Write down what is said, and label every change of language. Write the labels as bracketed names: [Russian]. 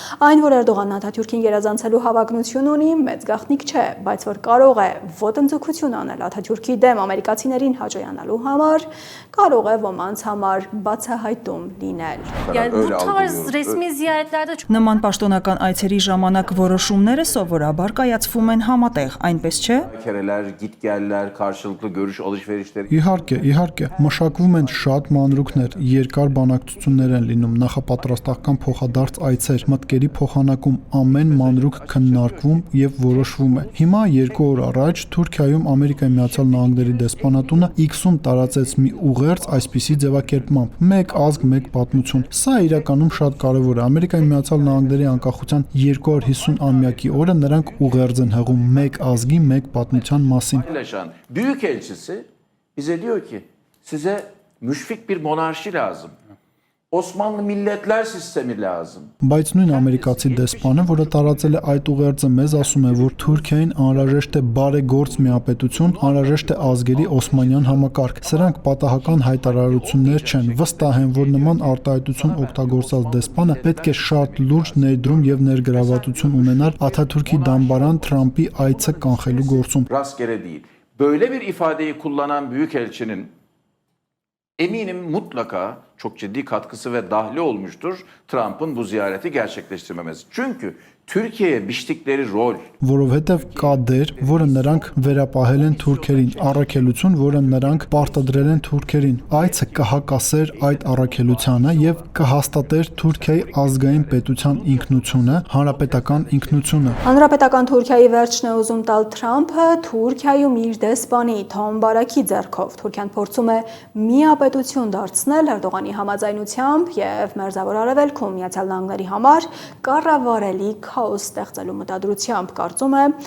[Armenian] Այն, որ Էրդողանն Աթաթյուրքին գերազանցելու հավակնություն ունի, մեծ գաղտնիք չէ, բայց որ կարող է ոտնձգություն անել Աթաթյուրքի դեմ ամերիկացիներին հաջողանալու համար, կարող է ոմանց համար բացահայտում լինել։ Նման պաշտոնական այցերի ժամանակ որոշումները սովորաբար կայացվում են համատեղ, այնպես չէ։ [Turkish] Գիտկելlər, karşılıklı görüş alışverişleri. [Armenian] Իհարկե, մշակվում են շատ մանրուքներ, երկար բանակցություններ են լինում, նախապատրաստական փոխադարձ այցեր, մտքերի փոխանակում, ամեն մանրուք քննարկվում եւ որոշվում է։ Հիմա 2 օր առաջ Թուրքիայում Ամերիկայի Միացյալ Նահանգների դեսպանատունը X-ում տարածեց մի ուղերձ այսպիսի ձևակերպմամբ. մեկ ազգ, մեկ պատմություն։ Սա իրականում շատ կարևոր է։ Ամերիկայի Միացյալ Նահանգների անկախության 250-ամյակի օրը նրանք ուղերձ են հղում մեկ ազգի, մեկ պատմության մասին։ [Turkish] Büyükelçisi bize diyor ki size müşfik bir monarşi lazım. Osmanlı milletler sistemi lazım. [Armenian] Բայց նույն ամերիկացի դեսպանը, որը տարածել է այդ ուղերձը, մեզ ասում է, որ Թուրքիային անհրաժեշտ է բարեգործ միապետություն, անհրաժեշտ է ազգերի օսմանյան համակարգ։ Սրանք պատահական հայտարարություններ չեն։ Վստահ եմ, որ նման արտահայտություն օգտագործած դեսպանը պետք է շատ լուրջ ներդրում եւ ներգրավվածություն ունենար Աթաթուրքի դամբարան Թրամփի այցը կանխելու գործում։ [Turkish] Rastgele değil. Böyle bir ifadeyi kullanan büyükelçinin eminim mutlaka çok ciddi katkısı ve dahli olmuştur Trump'ın bu ziyareti gerçekleştirmemesi. Çünkü Türkiye'ye biçtikleri rol, [Armenian] Որովհետև կա դեր, որը նրանք վերապահել են թուրքերին, առաքելություն, որը նրանք պարտադրել են թուրքերին։ Այցը կհակասեր այդ առաքելությանը եւ կհաստատեր Թուրքիայի ազգային պետության ինքնությունը, հանրապետական ինքնությունը։ Հանրապետական Թուրքիայի վերջն է ուզում տալ Թրամփը Թուրքիայում իր դեսպանի Թոմ Բարաքի ձեռքով։ Թուրքիան փորձում է միապետություն դարձնել Էրդողանի համաձայնությամբ եւ Մերձավոր Արևելքում Միացյալ Նահանգների համար կառավարելի քաոս ստեղծելու մտադրությամբ, կարծում է